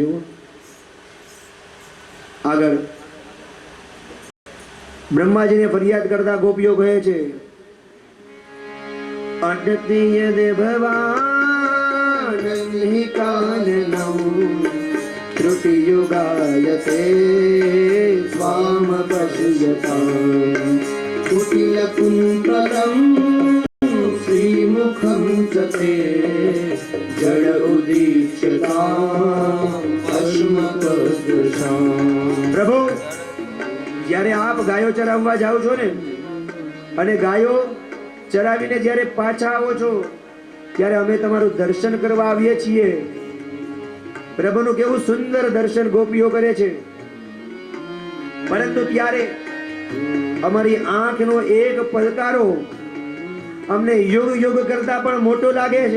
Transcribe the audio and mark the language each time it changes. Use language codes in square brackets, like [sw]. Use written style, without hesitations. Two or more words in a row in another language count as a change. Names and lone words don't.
[gu] જુઓ આગળ, બ્રહ્માજીને ફરિયાદ કરતા ગોપીઓ કહે છે [sa] अटतीय देववान काननौ त्रुटियुगायते स्वाम पश्यताम कुटिलकुन्तलं श्रीमुखं च ते जड उदीक्षताम् अश्मकदृशाम्। [gu] પ્રભુ, જ્યારે આપ ગાયો ચરાવવા જાઓ છો ને, અને ગાયો ચરાવીને જ્યારે પાછા આવો છો, ત્યારે અમે તમારું દર્શન કરવા આવીએ છીએ. પ્રભુનું કેવું સુંદર દર્શન ગોપીઓ કરે છે. પરંતુ ત્યારે અમારી આંખનો એક પલકારો અમને યુગ યુગ કરતા પણ મોટો લાગે છે.